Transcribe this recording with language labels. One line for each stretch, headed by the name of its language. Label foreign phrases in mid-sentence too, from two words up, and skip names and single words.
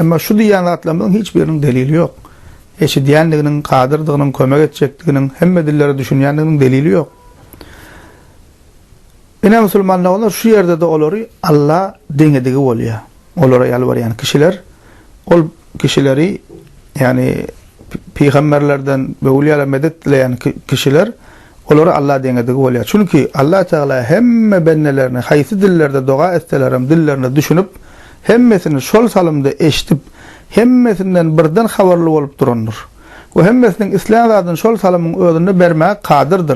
Turkmen: Emma şu diýen zatlarymyň hiç biriniň delili ýok. Eşidýänliginiň, kadyrdygynyň, kömek etjekdiginiň, hemme dillere düşünýänliginiň delili ýok. Ene musulmanlar şu ýerde de olary Allah deňedigi bolýar. Olara ýalbarýan kişiler, ol kişileri, yani peygamberlerden we uliýalar medet dileýän kişiler olara Allah deňedigi bolýar. Çünki Allah Teala hemme bennelerini haýsy dillerde doga etselerem dillerine düşünüp hemmesini şol salymda eşitip hemmesinden birden habarly bolup durandyr. O hemmesiniň islam zadyny şol salymyň özüne bermäge kadyrdyr.